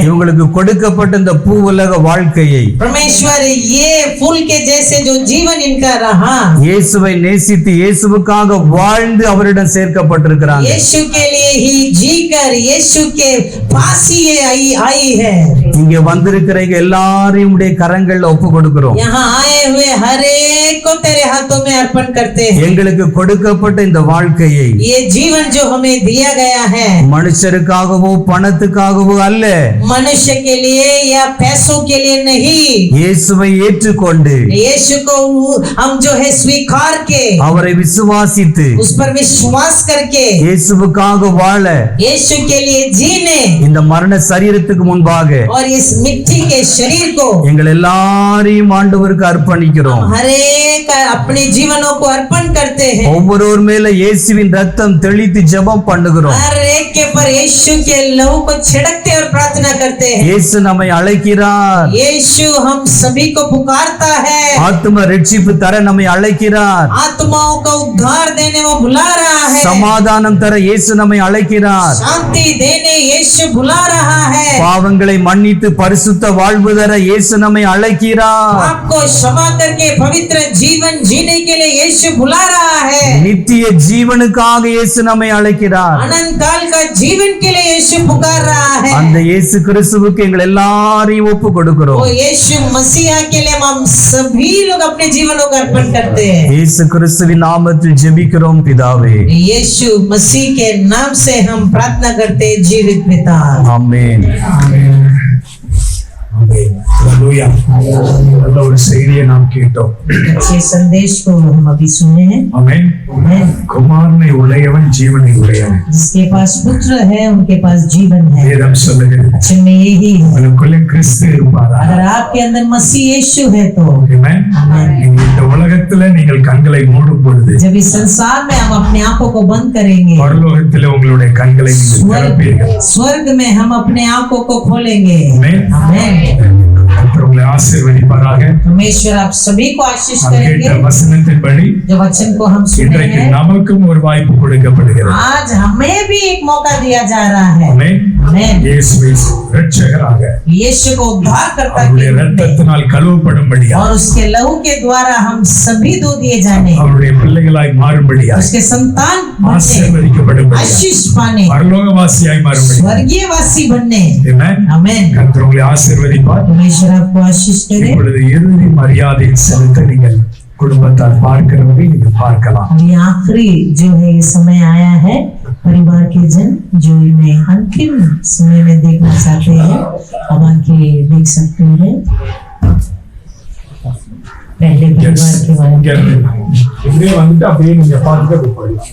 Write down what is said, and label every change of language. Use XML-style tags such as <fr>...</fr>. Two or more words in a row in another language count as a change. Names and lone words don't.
<ta>இவங்களுக்கு கொடுக்கப்பட்ட இந்த பூவுலக வாழ்க்கையை</ta> <hi>परमेश्वर ये फूल के जैसे जो जीवन इनका रहा,</hi> <ta>இயேசுவை நேசித்து இயேசுவுக்காக வாழ்ந்து அவரிடம் சேர்க்கப்பட்டிருக்கிறாங்க.</ta> <hi>यीशु के लिए ही जीकर यीशु के पास ही ये आई है.</hi> <ta>இங்க வந்திருக்கிற எல்லாரையும் உடைய கரங்கள்ல ஒப்பு கொடுக்கிறோம்.</ta> <hi>यहाँ आए हुए हर एक को तेरे हाथों में अर्पण करते हैं.</hi> <ta>எங்களுக்கு கொடுக்கப்பட்ட இந்த வாழ்க்கையை</ta> <hi>ये जीवन जो हमें दिया गया है</hi> <ta>மனுஷருக்காகவோ பணத்துக்காகவோ அல்ல,</ta> <hi>मनुष्य के लिए या पैसों के लिए नहीं,</hi> <ta>இயேசுவை ஏற்றுக்கொண்டு</ta> <hi>यीशु को हम जो है स्वीकार के</hi> <ta>அவரை விசுவாசித்து</ta> <hi>उस पर विश्वास करके</hi> <ta>இயேசுவுக்காக வாழ</ta> <hi>यीशु के लिए जीने</hi> <ta>இந்த மரண சரீரத்துக்கு முன்பாக</ta> <hi>और इस मिट्टी के शरीर को</hi> <ta>எங்கள் எல்லாரையும் ஆண்டவருக்கு அர்ப்பணிக்கிறோம்.</ta> <hi>हर एक अपने जीवनों को अर्पण करते हैं.</hi> <ta>ஒவ்வொருவர் மேல இயேசுவின் ரத்தம் தெளித்து ஜெபம் பண்ணுகிறோம்.</ta> <hi>हर एक के पर यीशु के लहू को छिड़कते और प्रार्थना करते हैं.</hi> <ta>இயேசு நம்மை அழைக்கிறார்.</ta> <hi>यीशु हम सभी को पुकारता है.</hi> <ta>ஆத்தும ரட்சிப்பு தர நம்மை அழைக்கிறார்.</ta> <hi>आत्माओं का उद्धार देने वो बुला रहा है.</hi> <ta>சமாதானம் தர இயேசு நம்மை அழைக்கிறார்.</ta> <hi>शांति देने यीशु बुला रहा है.</hi> <ta>பாவங்களை மன்னித்து பரிசுத்த வாழ்வு தர இயேசு நம்மை அழைக்கிறார்.</ta> <hi>आपको क्षमा करके पवित्र जीवन जीने के लिए यीशु बुला रहा है.</hi> <ta>நித்திய ஜீவனுக்காக இயேசு நம்மை அழைக்கிறார்.</ta> <hi>अनंत काल का जीवन के लिए यीशु पुकार रहा है.</hi> <ta>அந்த இயேசு கிறிஸ்துவுக்கு எங்கள் எல்லாரையும் ஒப்பு கொடுக்கிறோம்.</ta> <hi>वो यीशु मसीहा के लिए हम सभी लोग अपने जीवनों को अर्पण करते हैं.</hi> <ta>இயேசு கிறிஸ்துவின் நாமத்தில் ஜெபிக்கிறோம் பிதாவே.</ta> <hi>यीशु मसीह के नाम से हम प्रार्थना करते हैं जीवित पिता.</hi> <ta>ஆமென். ஹalleluya. நல்ல ஒரு செய்தியை நாம் கேட்டோம்.</ta> <hi>अच्छे संदेश को हम अभी सुने हैं.</hi> <ta>ஆமென். குமாரனை உடையவன் ஜீவனை உடையவன்.</ta> <hi>जिसके पास पुत्र है उनके पास जीवन है.</hi> <ta>வேதம் சொல்லுகிறது</ta> <hi>अच्छे में यही है.</hi> <ta>உங்களுக்குள்ளே கிறிஸ்து இருப்பாரா?</ta> <hi>अगर आपके अंदर मसीह यीशु है तो</hi> <ta>ஆமென். இந்த உலகத்துல நீங்கள் கண்களை மூடும் பொழுது</ta> <hi>जब इस संसार में हम अपने आंखों को बंद करेंगे,</hi> <ta>பரலோகத்திலே உங்களுடைய கண்களை நீங்கள் திறப்பீர்கள்.</ta> <hi>स्वर्ग में हम अपने आंखों को खोलेंगे.</hi> <ta>ஆமென்.</ta> <hi>आमेन.</hi> <ta>கர்த்தர் உங்களை ஆசீர்வதிப்பாராக.</ta> <hi>परमेश्वर आप सभी को आशीष</hi> <ta>நாம்</ta> <hi>करेंगे.</hi> <ta>கேட்ட வசனத்தின்படி</ta> <hi>जो वचन को हम सुने</hi> <ta>இன்றைக்கு</ta> <hi>हैं,</hi> <ta>நமக்கும் ஒரு வாய்ப்பு கொடுக்கப்படுகிறது.</ta> <hi>आज हमें भी एक मौका दिया जा रहा है.</hi> <ta>ஆமென்.</ta> <hi>आमेन.</hi> <ta>இயேசுவை இரட்சகராக</ta> <hi>यीशु को उद्धार करता</hi> <ta>அவருடைய</ta> <hi>के रूप में</hi> <ta>இரத்தத்தினால் கழுவப்படும்படியா</ta> <hi>और उसके लहू के द्वारा हम सभी दो दिए जाने,</hi> <ta>அவருடைய பிள்ளைகளாய் மாறும்படியா</ta> <hi>उसके संतान बनने,</hi> <ta>ஆசீர்வதிக்கப்படும்படியா</ta> <hi>आशीष पाने,</hi> <ta>பரலோகவாசியாய் மாறும்படியா.</ta> <hi>स्वर्गीयवासी बनने.</hi> <ta>ஆமென்.</ta> <hi>आमेन.</hi> <ta>கர்த்தர் உங்களை ஆசீர்வதிப்பார்.</ta> <hi>परमेश्वर आपको आशीष करे.</hi> <ta>இப்பொழுது இறுதி மரியாதை செலுத்த நீங்கள் குடும்பத்தால் பார்க்கிறவரை நீங்கள் பார்க்கலாம்.</ta> <hi>अभी आखिरी जो है ये समय आया है, परिवार के जन जो इन्हें अंतिम समय में देखना चाहते हैं अब आके देख सकते हैं. पहले परिवार के बारे में</hi> <ta>இப்படியே வந்துட்டு அப்படியே நீங்க பார்த்துட்டு அப்படி போயிடலாம்.</ta>